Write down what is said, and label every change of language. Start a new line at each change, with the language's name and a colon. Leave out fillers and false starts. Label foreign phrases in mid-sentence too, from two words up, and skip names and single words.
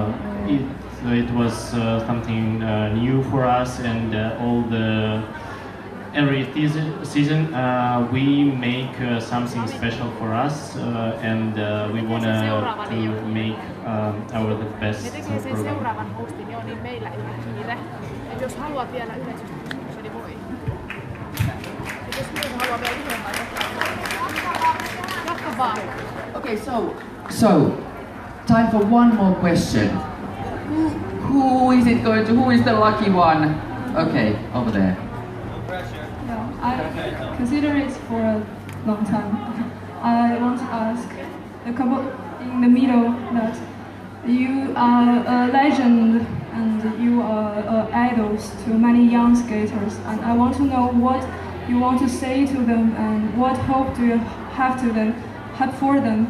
English: It was something new for us, and every season we make something special for us, and we want to make our the best
Finnish: Tietenkin sen
English: program.
Finnish: seuraavan hostin jo, niin meillä ei ole kiire. Et jos haluat vielä yhden kysymyksen, niin voi. Et jos muut haluaa vielä yhden jatka vaan.
English: Okay, so time for one more question. Who is the lucky one? Okay, over there. I consider it for a long time. I want to ask the couple in the middle that you are a legend and you are idols to many young skaters, and I want to know what you want to say to them and what hope do you have for them.